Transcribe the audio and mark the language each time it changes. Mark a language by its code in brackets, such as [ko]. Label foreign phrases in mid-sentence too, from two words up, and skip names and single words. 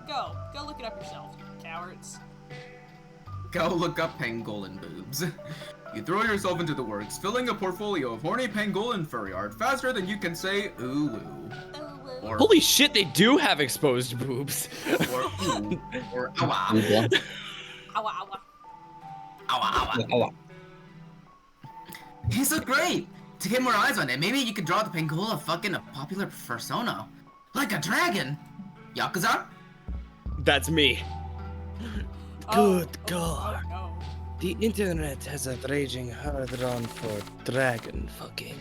[en] Go look it up yourself, cowards. Go look up pangolin boobs. You throw yourself into the works, filling a portfolio of horny pangolin furry art faster than you can say ooh woo. Or Holy shit, they do have exposed boobs. or ooh. Or awa. Yeah. Awa, awa. Awa awa. These look great! To get more eyes on it, maybe you could draw the pangola fucking a popular persona. Like a dragon! Yakuza? That's me. Good God. Oh, no. The internet has a raging hard on for dragon fucking.